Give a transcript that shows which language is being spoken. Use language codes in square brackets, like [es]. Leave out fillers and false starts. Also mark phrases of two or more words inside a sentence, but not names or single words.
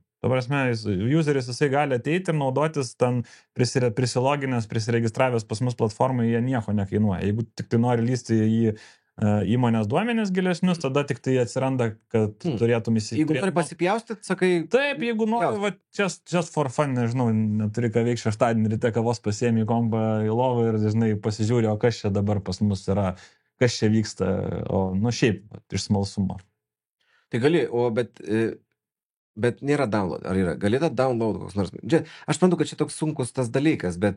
[lt] Dabar useris jisai gali ateiti ir naudotis ten prisiloginęs, prisiregistravęs pas mus platformai, jie nieko nekainuoja. Jeigu tik tai nori lysti į įmonės duomenis gilesnius, tada tik tai atsiranda, kad turėtum įsitikti. Jeigu nori pasipjaustyti, sakai... Taip, jeigu nori, va, [en] just for fun, [lt] nežinau, neturi ką veikti šeštadienį ryte, kavos pasiemi kompą į lovą ir, žinai, pasižiūri, o kas čia dabar pas mus yra, kas čia vyksta, o, nu, šiaip, iš smalsumo. Tai gali, bet nėra download, ar yra? Gali tą download koks nors? Aš manau, kad čia toks sunkus tas dalykas, bet...